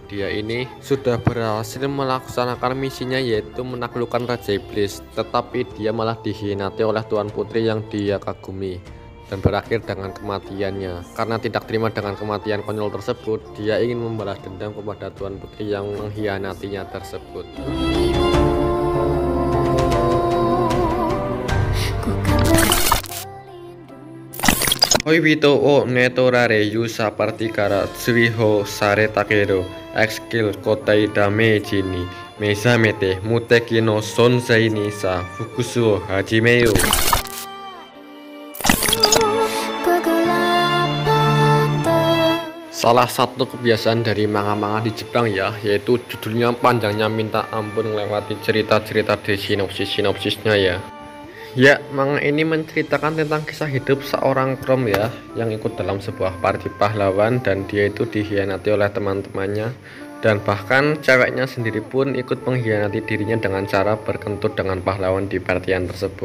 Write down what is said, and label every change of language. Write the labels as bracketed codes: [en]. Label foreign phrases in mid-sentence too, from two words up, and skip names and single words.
[id] Dia ini sudah berhasil melaksanakan misinya yaitu menaklukkan Raja Iblis, tetapi dia malah dikhianati oleh Tuan Putri yang dia kagumi dan berakhir dengan kematiannya. Karena tidak terima dengan kematian konyol tersebut, dia ingin membalas dendam kepada Tuan Putri yang mengkhianatinya tersebut. [ja] 恋人を寝取られ勇者パーティから追放されたけどEXスキル固定ダメージに目覚めて無敵の存在にさあ復讐を始めよう. [id] Salah satu kebiasaan dari manga-manga di Jepang ya, yaitu judulnya panjangnya minta ampun melewati cerita-cerita di sinopsis-sinopsisnya ya. Ya, manga ini menceritakan tentang kisah hidup seorang krom ya, yang ikut dalam sebuah party pahlawan dan dia itu dikhianati oleh teman-temannya, dan bahkan ceweknya sendiri pun ikut mengkhianati dirinya dengan cara berkentut dengan pahlawan di partian tersebut.